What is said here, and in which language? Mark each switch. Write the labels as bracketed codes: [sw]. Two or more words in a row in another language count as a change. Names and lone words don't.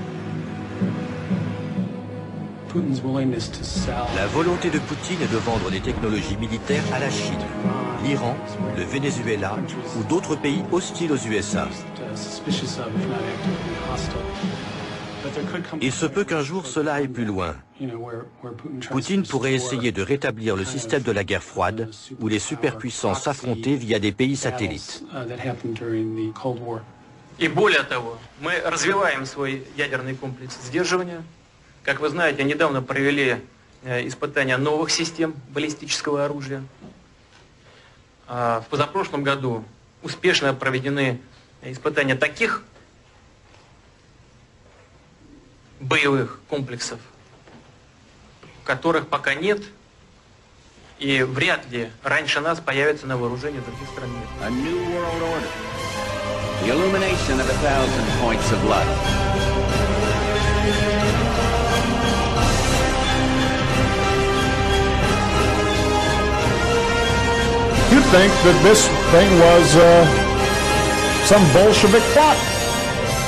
[fr] La volonté de Poutine est de vendre des technologies militaires à la Chine, l'Iran, le Venezuela ou d'autres pays hostiles aux USA. Il se peut qu'un jour cela aille plus loin. Poutine pourrait essayer de rétablir le système de la guerre froide où les superpuissances s'affrontaient via des pays satellites. [ru] И более того, мы развиваем свой ядерный комплекс сдерживания. Как вы знаете, недавно провели испытания новых систем баллистического оружия. В позапрошлом году успешно проведены испытания таких боевых комплексов, которых пока нет, и вряд ли раньше нас появятся на вооружении других стран мира. [en] The illumination of 1,000 points of light. You think that this thing was some Bolshevik plot?